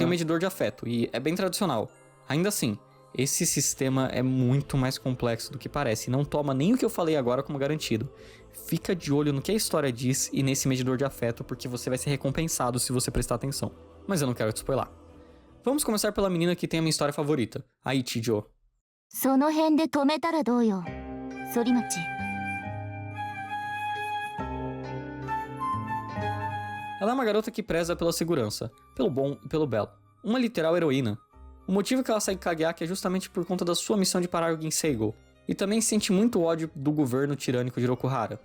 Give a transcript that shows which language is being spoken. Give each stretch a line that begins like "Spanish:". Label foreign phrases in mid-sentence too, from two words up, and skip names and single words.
Portuguese: tem um medidor de afeto, e é bem tradicional. Ainda assim, esse sistema é muito mais complexo do que parece, e não toma nem o que eu falei agora como garantido. Fica de olho no que a história diz e nesse medidor de afeto, porque você vai ser recompensado se você prestar atenção. Mas eu não quero te spoiler. Vamos começar pela menina que tem a minha história favorita, a Ichijo.
Japanese: その辺で止めたらどうよ、反町。
Portuguese: Ela é uma garota que preza pela segurança, pelo bom e pelo belo. Uma literal heroína. O motivo que ela segue Kageaki é justamente por conta da sua missão de parar o Ginseigo, e também sente muito ódio do governo tirânico de Rokuhara.